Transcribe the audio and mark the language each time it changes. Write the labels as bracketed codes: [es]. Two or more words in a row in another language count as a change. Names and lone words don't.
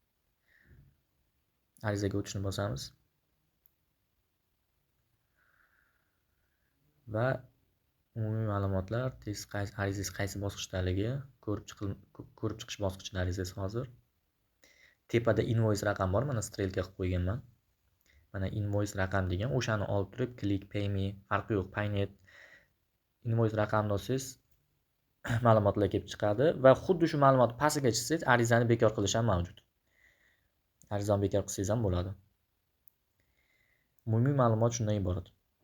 [uz] Arizaga o'tishni bosamiz. Va umumiy ma'lumotlar, arizangiz qaysi bosqichdaligi ko'rib chiqish bosqichida arizangiz hozir. Tepada invoice raqam bor, mana strelka qilib qo'yganman. Mana invoice raqam degan, o'shani olib turib click pay me, farqi yo'q, paynet invoice raqamni olsangiz ma'lumotlar kelib chiqadi va xuddi shu ma'lumot pastiga chiqsangiz arizani bekor qilish ham mavjud. Arizani bekor qilsangiz ham bo'ladi. Umumiy ma'lumot shundan iborat.